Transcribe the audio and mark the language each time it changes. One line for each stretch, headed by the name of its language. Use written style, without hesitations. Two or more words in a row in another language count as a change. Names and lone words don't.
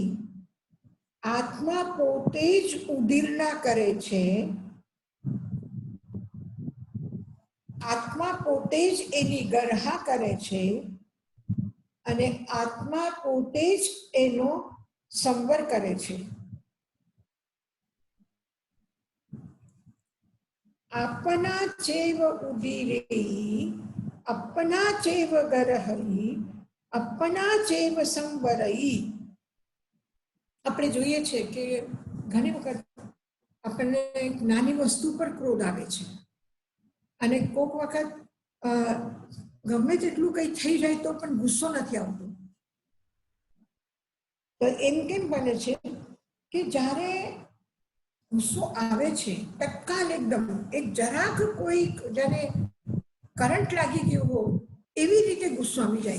Gujarati: આત્મા પોતે જ ઉદીર્ણા કરે છે, આત્મા પોતે જ એની ગરહા કરે છે અને આત્મા પોતે જ એનો સંવર કરે છે.
Prakrit languages: अपना चैव उदीरेयी अपना चैव गरहई अपना चैव संवरयी.
Gujarati: આપણે જોઈએ છે કે ઘણી વખત આપણને નાની વસ્તુ પર ક્રોધ આવે છે અને કોઈક વખત ગમે તેટલું કંઈ થઈ જાય તો પણ ગુસ્સો નથી આવતો. તો એમ કેમ બને છે કે જ્યારે ગુસ્સો આવે છે તત્કાલ એકદમ એક જરાક કોઈ જ્યારે કરંટ લાગી ગયો હો એવી રીતે ગુસ્સો આવી જાય.